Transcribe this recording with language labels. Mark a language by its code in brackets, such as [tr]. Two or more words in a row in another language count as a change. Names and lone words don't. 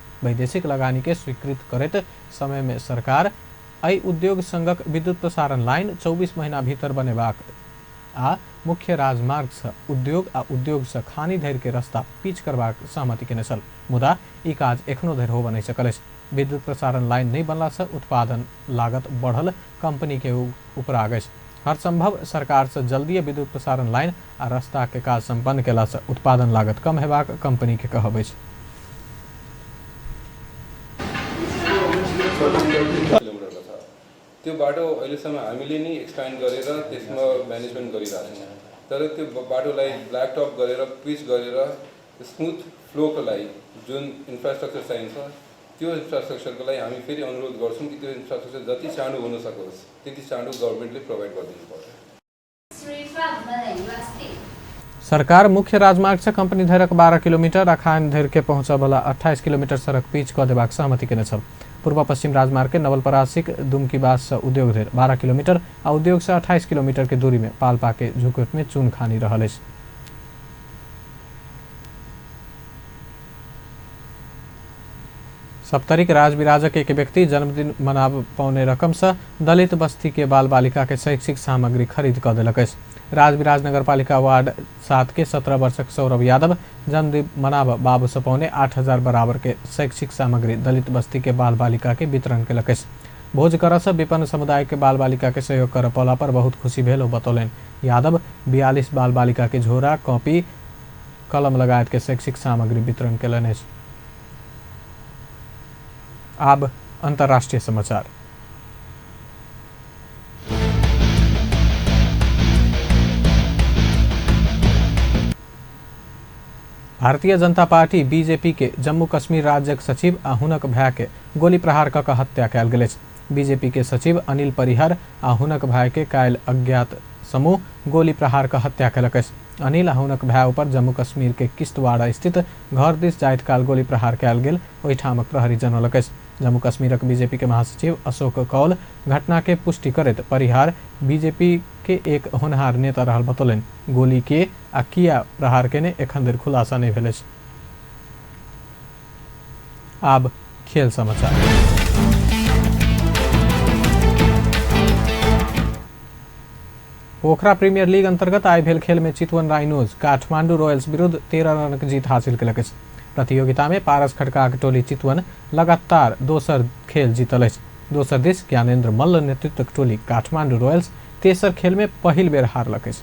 [mai] वैदेशिक लगानी के स्वीकृत करैत समय में सरकार एहि उद्योग संघक विद्युत प्रसारण लाइन 24 महीना भीतर बनेबाक आ मुख्य राजमार्ग से उद्योग आ उद्योग से खानी धरि के रास्ता पीच करबाक सहमति केने छल। मुदा ई काज एखनो धरि होबऽ नहीं सकल अछि। विद्युत प्रसारण लाइन नहीं बनला से उत्पादन लागत बढ़ल कंपनी के ऊपर आ गई। हर संभव सरकार से जल्दी विद्युत प्रसारण लाइन आ रास्ता के काज संपन्न केला से उत्पादन लागत कम हेबाक कंपनी के कहब अछि। [ne] त्यो बाटो अहिलेसम्म हामीले नै एक्सप्यान्ड गरेर त्यसमा म्यानेजमेन्ट गरिरहेको छौँ। तर त्यो बाटोलाई [en] black top [ne] गरेर पिच गरेर [en] smooth flowको [ne] लागि जुन इन्फ्रास्ट्रक्चर चाहिन्छ त्यो इन्फ्रास्ट्रक्चरको लागि हामी फेरि अनुरोध गर्छौँ कि त्यो इन्फ्रास्ट्रक्चर जति चाँडो हुन सकोस् त्यति चाँडो गभर्मेन्टले प्रोभाइड गरिदिनु पर्छ। [mai] सरकार मुख्य राजमार्ग से कंपनी धरक 12 किलोमीटर आ खान धर के पहुंचा वाला 28 किलोमीटर सड़क पिच क देबाक सहमति केने छल। पूर्व पश्चिम राजमार्ग के नवलपरासीक दुमकीबास से उद्योग धर 12 किलोमीटर आ उद्योग से 28 किलोमीटर के दूरी में पाल्पा के झुकोट में चून खानी रहल अछि। सप्तरिक राजविराजक एक व्यक्ति जन्मदिन मना पौने रकम से दलित बस्ती के बाल बालिका के शैक्षिक सामग्री खरीद कर दिलक अछि। राजविराज नगरपालिका वार्ड 7 के 17 वर्षक सौरभ यादव जन्मदिन मनाब बाबू से पौने 8,000 बराबर के शैक्षिक सामग्री दलित बस्ती के बाल बालिका के वितरण केलक अछि। भोज कर से विपन्न समुदाय के बाल बालिका के सहयोग कर पौला पर बहुत खुशी भेल बतौलन। यादव 42 बाल बालिका के झोरा कॉपी कलम लगायत के शैक्षिक सामग्री वितरण केलनि अछि। अब अंतर्राष्ट्रीय समाचार। भारतीय जनता पार्टी बीजेपी के जम्मू कश्मीर राज्यक सचिव आ हुनक भाई के गोली प्रहार कऽ हत्या कयल गेल अछि। बीजेपी के सचिव अनिल परिहर आ हुनक भाई के काल्हि अज्ञात समूह गोली प्रहार कऽ हत्या कयलक अछि। अनिल आ हुनक भाई पर जम्मू कश्मीर के किश्तवाड़ा स्थित घर दिस जाइत काल गोली प्रहार कयल गेल ओहिठामक प्रहरी जनौलक अछि। जम्मू कश्मीरक बीजेपी के महासचिव अशोक कौल घटना के पुष्टि करैत परिहार बीजेपी के एक होनहार नेता रहल बतौलन। गोली के आ किया प्रहार केने एखन धरि खुलासा नहीं भेल अछि। आब खेल समाचार। पोखरा प्रीमियर लीग अंतर्गत आइ भेल खेल में चितवन राइनोज काठमांडू रॉयल्स विरुद्ध 13 रनक जीत हासिल केलक अछि। प्रतियोगिता में पारस खड़काक टोली चितवन लगातार दोसर खेल जीतल अछि। दोसर दिस ज्ञानेन्द्र मल्ल नेतृत्वक टोली काठमांडू रॉयल्स तेसर खेल में पहिल बेर हारलक अछि।